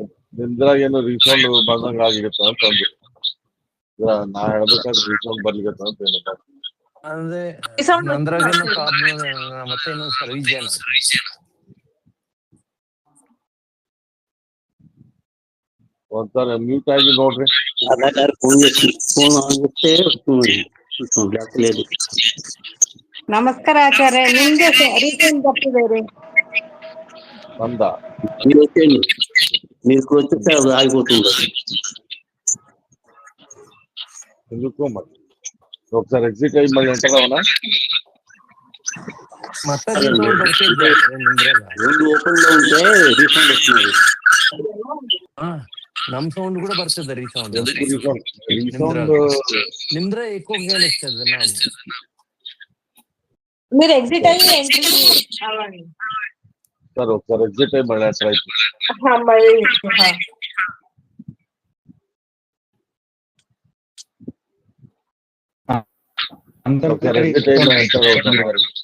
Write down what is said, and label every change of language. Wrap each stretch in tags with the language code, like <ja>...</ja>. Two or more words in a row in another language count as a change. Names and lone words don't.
<kn>ನಿಮ್ದ್ರಾಗ ಏನು ರೀಸೌಂಡ್ ಬಂದಂಗ ಆಗಿತ್ತ ಅಂತ ಅಂದ್ರು. ನಾ ಹೇಳ್ಬೇಕಾದ್ರೆ ರೀಸೌಂಡ್ ಬರ್ಲಿಕ್ಕೆ ಅಂತ ಏನಪ್ಪ? ಅಂದ್ರೆ Resound ನಂದ್ರಾಗೇನು ಬರ್ತದೆ. ಪ್ರಾಬ್ಲಮ್ ಮತ್ತೇನು ಸರ್ವಿಸ್ ಏನು ಒಂದ್ಸಲ ಮ್ಯೂಟ್ ಆಗಿ ನೋಡ್ರಿ.</kn> <te>అదాగారు ఫోన్ చేసి ఫోన్ ఆగితే లేదు.</te> <kn>ನಮಸ್ಕಾರ ಆಚಾರ್ಯ నిಮ್ದು ರೀಸೌಂಡ್ ಬರ್ತಿದೆ ರೀ.</kn> <te>మంద మీరు వచ్చేయండి, మీరు వచ్చేస్తే అది ఆగిపోతుంది. ఎందుకో మరి ఒకసారి ఎగ్జిట్ అయ్యి మళ్ళీ ఎంటర్ అవనా?</te> <kn>ಮತ್ತೆ ರೀಸೌಂಡ್ ಬರ್ತಿದ್ದೆ ನಿಮ್ದ್ರಾಗ.</kn> <te>రెండు ఓపెన్ లో ఉంటే రీసౌండ్ వస్తున్నది.</te> <kn>ನಮ್ ಸೌಂಡ್ ಕೂಡ ಬರ್ತದೆ ರೀಸೌಂಡ್.</kn> <te>రీసౌండ్</te> <kn>ನಿಮ್ದ್ರ ఎక్కువ ಕೇಳಿಸ್ತದೆ ನಾವು.</kn> <te>మీరు ఎగ్జిట్ అయ్యి ఎంట్రీ అవ్వండి. సరే ఒకసారి ఎగ్జిట్ అయ్యి మళ్ళీ ఎంటర్ అయిపోయి మళ్ళీ ఒకసారి ఎగ్జిట్ అయ్యి మళ్ళీ ఎంటర్ అవుతాను మరి.</te>